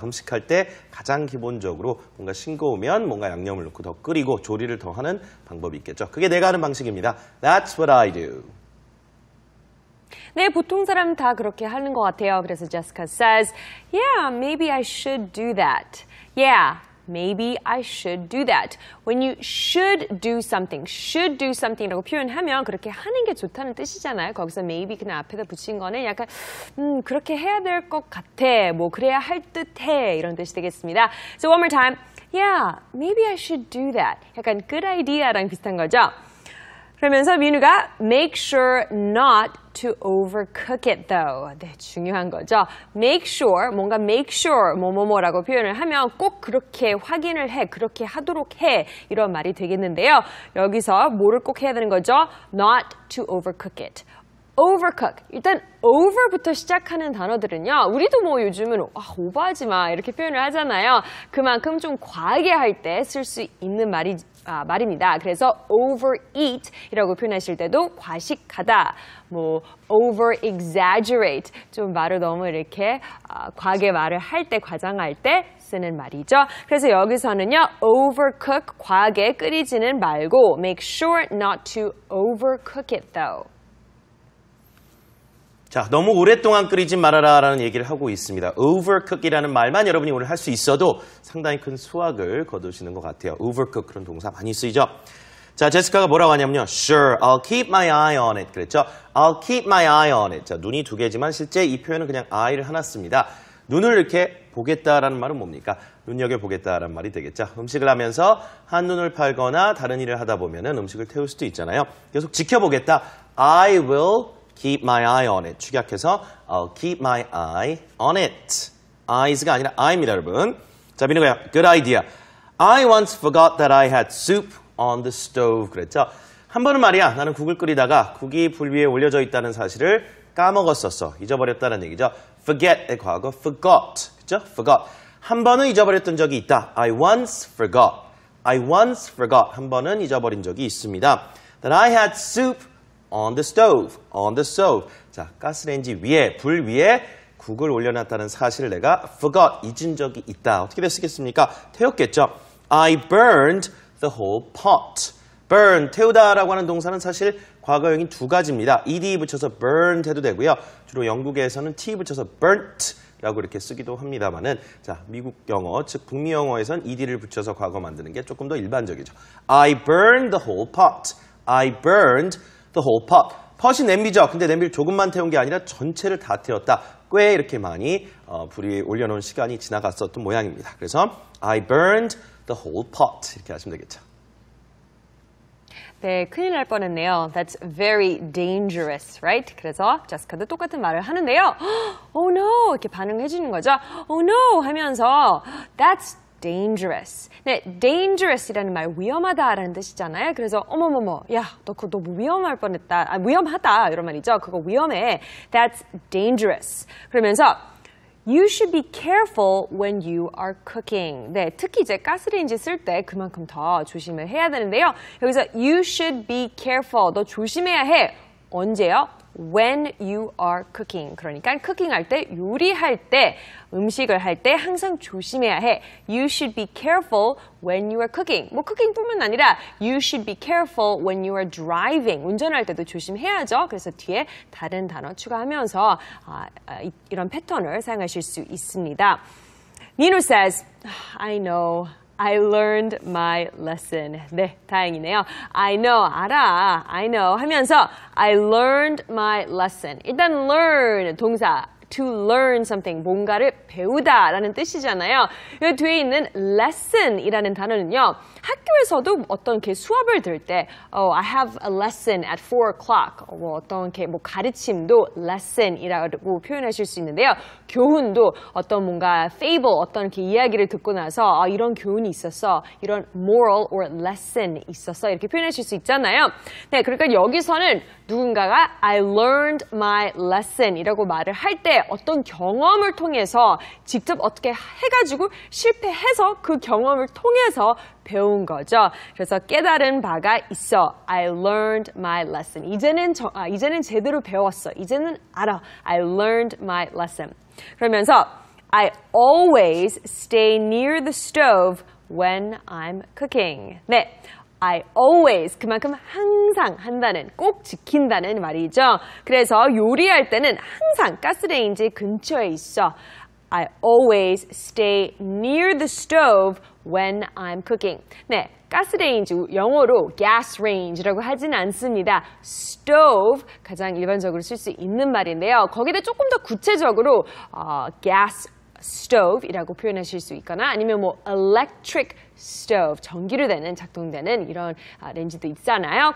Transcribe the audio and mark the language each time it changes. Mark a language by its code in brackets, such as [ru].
[ko] 음식할 때 가장 기본적으로 뭔가 싱거우면 뭔가 양념을 넣고 더 끓이고 조리를 더 하는 방법이 있겠죠. 그게 내가 하는 방식입니다. [en] That's what I do. [ko] 네, 보통 사람 다 그렇게 하는 것 같아요. [en] 그래서 Jessica says, yeah, maybe I should do that. Yeah, maybe I should do that. When you should do something [ko] 이라고 표현하면 그렇게 하는 게 좋다는 뜻이잖아요. 거기서 maybe 그냥 앞에다 붙인 거는 약간 그렇게 해야 될 것 같아. 뭐 그래야 할 듯해. 이런 뜻이 되겠습니다. [en] So one more time. Yeah, maybe I should do that. [ko] 약간 good idea랑 비슷한 거죠. 그러면서 [en] 민우가 make sure not to overcook it though. [ko] 네, 중요한 거죠. make sure, 뭔가 make sure 뭐뭐뭐라고 표현을 하면 꼭 그렇게 확인을 해, 그렇게 하도록 해 이런 말이 되겠는데요. 여기서 뭐를 꼭 해야 되는 거죠? [en] not to overcook it. overcook. [ko] 일단 over부터 시작하는 단어들은요. 우리도 뭐 요즘은 오버하지 마 이렇게 표현을 하잖아요. 그만큼 좀 과하게 할 때 쓸 수 있는 말입니다. 그래서 overeat이라고 표현하실 때도 과식하다, 뭐 over exaggerate, 좀 말을 너무 이렇게 과하게 말을 할 때, 과장할 때 쓰는 말이죠. 그래서 여기서는요, [en] overcook, [ko] 과하게 끓이지는 말고 [en] make sure not to overcook it though. [ko] 자, 너무 오랫동안 끓이지 말아라라는 얘기를 하고 있습니다. overcook이라는 말만 여러분이 오늘 할 수 있어도 상당히 큰 수확을 거두시는 것 같아요. overcook 그런 동사 많이 쓰이죠. 자, 제시카가 뭐라고 하냐면요. [en] Sure, I'll keep my eye on it. [ko] 그랬죠. [en] I'll keep my eye on it. [ko] 자, 눈이 두 개지만 실제 이 표현은 그냥 eye를 하나 씁니다. 눈을 이렇게 보겠다라는 말은 뭡니까? 눈여겨보겠다라는 말이 되겠죠. 음식을 하면서 한눈을 팔거나 다른 일을 하다 보면은 음식을 태울 수도 있잖아요. 계속 지켜보겠다. [en] I will keep my eye on it. 축약해서 I'll keep my eye on it. [ko] eyes가 아니라 I입니다, 여러분. 자, 민우가 good idea. [en] I once forgot that I had soup on the stove. [ko] 그랬죠. 한 번은 말이야, 나는 국을 끓이다가 국이 불 위에 올려져 있다는 사실을 까먹었었어. 잊어버렸다는 얘기죠. forget의 과거 forgot. 그렇죠? forgot. 한 번은 잊어버렸던 적이 있다. [en] I once forgot. [ko] 한 번은 잊어버린 적이 있습니다. [en] That I had soup on the stove. [ko] 자, 가스레인지 위에, 불 위에 국을 올려놨다는 사실을 내가 forgot, 잊은 적이 있다. 어떻게 됐겠습니까? 태웠겠죠. [en] I burned the whole pot. [ko] burn, 태우다라고 하는 동사는 사실 과거형인 두 가지입니다. ed 붙여서 burned 해도 되고요. 주로 영국에서는 t 붙여서 burnt 라고 이렇게 쓰기도 합니다만은, 자, 미국 영어, 즉 북미 영어에선 ed를 붙여서 과거 만드는 게 조금 더 일반적이죠. [en] I burned the whole pot. the whole pot. pot이 [ko] 냄비죠. 근데 냄비를 조금만 태운 게 아니라 전체를 다 태웠다. 꽤 이렇게 많이 불 위에 올려놓은 시간이 지나갔었던 모양입니다. [en] 그래서 I burned the whole pot. [ko] 이렇게 하시면 되겠죠. 네, 큰일 날 뻔했네요. [en] That's very dangerous, right? [ko] 그래서 제시카도 똑같은 말을 하는데요. [en] Oh no! [ko] 이렇게 반응해 주는 거죠. [en] Oh no! 하면서 That's dangerous. [ko] 네, dangerous이라는 말 위험하다라는 뜻이잖아요. 그래서 어머머머, 야, 너 그거 너무 위험할 뻔했다. 위험하다 이런 말이죠. 그거 위험해. [en] That's dangerous. 그러면서 You should be careful when you are cooking. [ko] 네, 특히 이제 가스레인지 쓸 때 그만큼 더 조심을 해야 되는데요. [en] 여기서 you should be careful. [ko] 너 조심해야 해. 언제요? [en] When you are cooking. [ko] 그러니까 쿠킹할 때, 요리할 때, 음식을 할 때 항상 조심해야 해. [en] You should be careful when you are cooking. [ko] 뭐 쿠킹뿐만 아니라 [en] you should be careful when you are driving. [ko] 운전할 때도 조심해야죠. 그래서 뒤에 다른 단어 추가하면서 이런 패턴을 사용하실 수 있습니다. [en] Nino says, I know. I learned my lesson. [ko] 네, 다행이네요. [en] I know, [ko] 알아. [en] I know [ko] 하면서 [en] I learned my lesson. 일단 learn 동사 [ko] to learn something, 뭔가를 배우다라는 뜻이잖아요. 여기 뒤에 있는 lesson이라는 단어는요. 학교에서도 어떤 이렇게 수업을 들을 때 [en] I have a lesson at 4 o'clock. [ko] 뭐 어떤 이렇게 뭐 가르침도 lesson이라고 표현하실 수 있는데요. 교훈도 어떤 뭔가 fable, 어떤 이렇게 이야기를 듣고 나서 이런 교훈이 있었어. 이런 [en] moral or lesson [ko] 있었어. 이렇게 표현하실 수 있잖아요. 네, 그러니까 여기서는 누군가가 I learned my lesson 이라고 말을 할 때 어떤 경험을 통해서 직접 어떻게 해가지고 실패해서 그 경험을 통해서 배운 거죠. 그래서 깨달은 바가 있어. [en] I learned my lesson. [ko] 이제는 제대로 배웠어. 이제는 알아. [en] I learned my lesson. [ko] 그러면서 [en] I always stay near the stove when I'm cooking. [ko] 네. I always 그만큼 항상 한다는 꼭 지킨다는 말이죠. 그래서 요리할 때는 항상 가스레인지 근처에 있어. [en] I always stay near the stove when I'm cooking. [ko] 네, 가스레인지 영어로 gas range라고 하진 않습니다. stove 가장 일반적으로 쓸 수 있는 말인데요. 거기다 조금 더 구체적으로 gas stove이라고 표현하실 수 있거나 아니면 뭐 electric stove, 전기로 되는 작동되는 이런 렌즈도 있잖아요.